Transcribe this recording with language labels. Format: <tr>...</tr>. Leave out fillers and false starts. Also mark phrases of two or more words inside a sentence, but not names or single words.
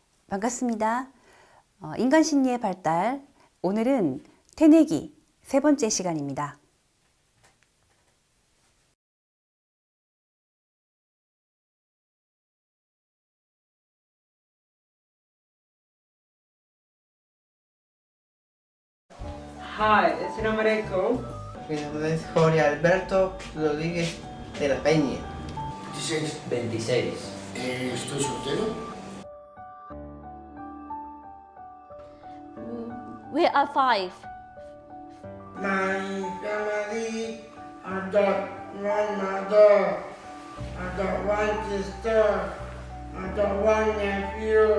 <ko>반갑습니다. 인간 심리의 발달, 오늘은 태내기 세 번째 시간입니다.</ko> <ar>Hi, السلام عليكم.</ar> <es>Mi nombre es Jorge Alberto Rodríguez de la Peña. 16. 26. Estoy soltero.</es> <en>We are 5. My family, I got one mother, I got one sister, I got one nephew.</en>